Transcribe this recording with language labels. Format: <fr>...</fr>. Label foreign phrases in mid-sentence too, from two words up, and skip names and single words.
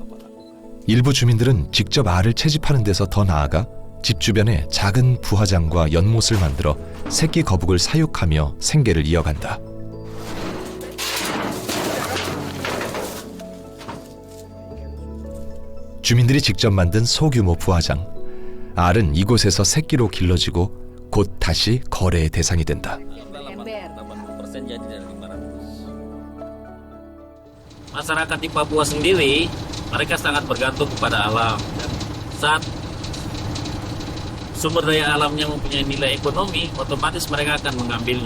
<ko>일부 주민들은 직접 알을 채집하는 데서 더 나아가 집 주변에 작은 부화장과 연못을 만들어 새끼 거북을 사육하며 생계를 이어간다. 주민들이 직접 만든 소규모 부화장. 알은 이곳에서 새끼로 길러지고 곧 다시 거래의 대상이 된다.</ko> <id>Masyarakat di Papua sendiri, mereka sangat bergantung kepada alam. Saat sumber daya alamnya mempunyai nilai ekonomi, otomatis mereka akan mengambilnya.</id>